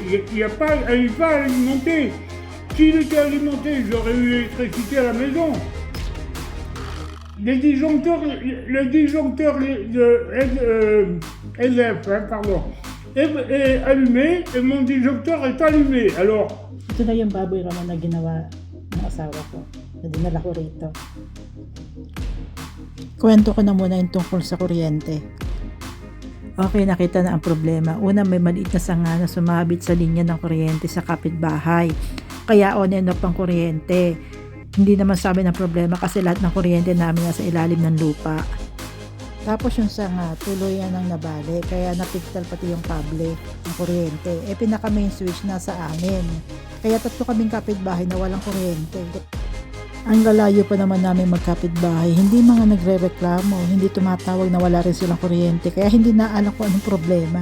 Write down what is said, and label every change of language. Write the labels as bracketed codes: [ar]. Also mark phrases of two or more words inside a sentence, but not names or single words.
[fr] Il n'est pas alimenté. S'il était alimenté, j'aurais eu l'électricité à la maison. Le disjoncteur de LF, pardon, est allumé et mon disjoncteur est allumé. Alors, [tl] Ito na yung baboy ramen na ginawa ng asawa ko. Na dinala ko rito. Kwento ko na muna yung tungkol sa kuryente. Okay, nakita na ang problema. Una, may maliit na sanga na sumabit sa linya ng kuryente sa kapitbahay. Kaya [en] on and off [tl] ang kuryente. Hindi naman sa amin ang problema kasi lahat ng kuryente namin nasa ilalim ng lupa. Tapos yung sanga, tuluyan ang nabali. Kaya napigtal pati yung kable ng kuryente. Pinaka [en] main switch [tl] nasa amin. Kaya 3 kaming kapitbahay na walang kuryente. Ang lalayo pa naman namin magkapitbahay, hindi mga nagre-reklamo, hindi tumatawag na wala rin silang kuryente, kaya hindi na alam kung anong problema.